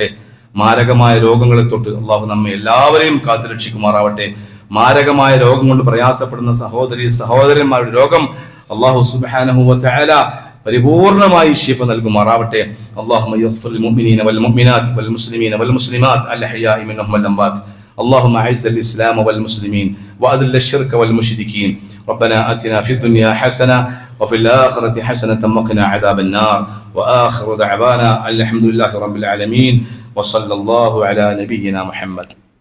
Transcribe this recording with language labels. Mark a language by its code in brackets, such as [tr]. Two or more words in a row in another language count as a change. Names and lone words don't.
[ml] മാരകമായ രോഗങ്ങളെ തൊട്ട് അല്ലാഹു നമ്മെ എല്ലാവരെയും കാത്തുരക്ഷിക്കുമാറാവട്ടെ. മാരകമായ രോഗം കൊണ്ട് പ്രയാസപ്പെടുന്ന സഹോദരന്മാരുടെ രോഗം അല്ലാഹു [ar] سبحانه وتعالى [ml] പരിപൂർണമായി ശിഫ നൽകുമാറാവട്ടെ. [ar] اللهم يغفر للمؤمنين والمؤمنات والمسلمين والمسلمات الأحياء منهم والأموات. اللهم أعز الإسلام والمسلمين وأذل الشرك والمشركين. ربنا آتنا في الدنيا حسنة وفي الآخرة حسنة وقنا عذاب النار. وآخر دعوانا الحمد لله رب العالمين وصلى الله على نبينا محمد.